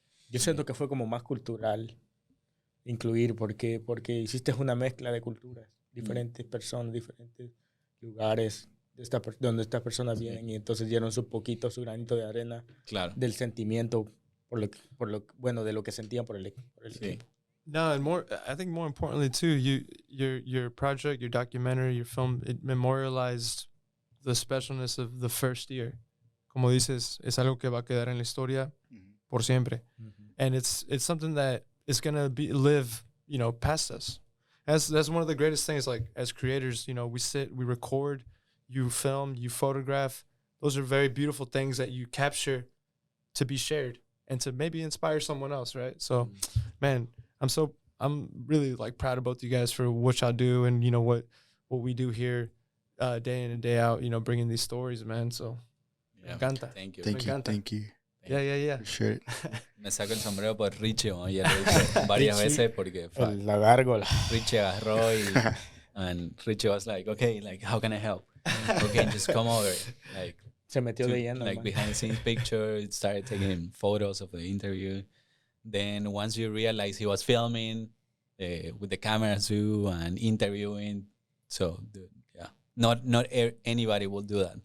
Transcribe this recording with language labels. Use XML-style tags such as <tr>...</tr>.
<es>Yo siento que fue como más cultural incluir, porque hiciste una mezcla de culturas, diferentes personas, diferentes lugares donde estas personas vienen y entonces dieron su poquito, su granito de arena Claro. del sentimiento bueno, de lo que sentían por el Sí. equipo.</es> <en>No, and I think more importantly too, your project, your documentary, your film, it memorialized the specialness of the first year.</en> <es>Como dices, es algo que va a quedar en la historia por siempre.</es> <en>And it's something that is going to live, past us. That's one of the greatest things, like, as creators, we sit, we record, you film, you photograph. Those are very beautiful things that you capture to be shared and to maybe inspire someone else, right? So, man, I'm really, like, proud of both you guys for what y'all do and, what we do here day in and day out, bringing these stories, man.</en> <es>So, me encanta.</es> <en>Thank you. Thank you. Yeah. Appreciate it.</en> <es>Me saco el sombrero por Richie, ¿no? Ya lo he dicho varias veces porque La gárgola.</es> <en>Richie</en> <es>agarró</es> <en>and Richie was like, okay, like, how can I help? Okay, just come over. Like,</en> <es>se metió de lleno.</es> <en>Like, behind the scenes pictures, started taking photos of the interview. Then once you realize he was filming with the camera too and interviewing, so dude, yeah, not anybody will do that.</en>